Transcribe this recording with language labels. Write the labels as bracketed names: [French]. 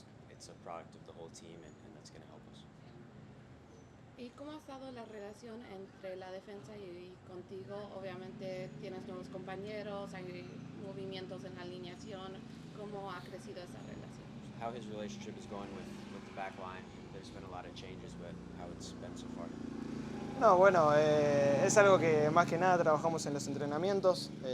[English] It's a product of the whole team, and that's going to help us. [Spanish] ¿Y cómo ha estado la relación entre la defensa y contigo? Obviamente tienes nuevos compañeros, hay movimientos en la alineación. ¿Cómo ha crecido esa relación? [English] How his relationship is going with the back line. There's been a lot of changes, but how it's been so far. [Spanish] No, bueno, es algo que más que nada trabajamos en los entrenamientos.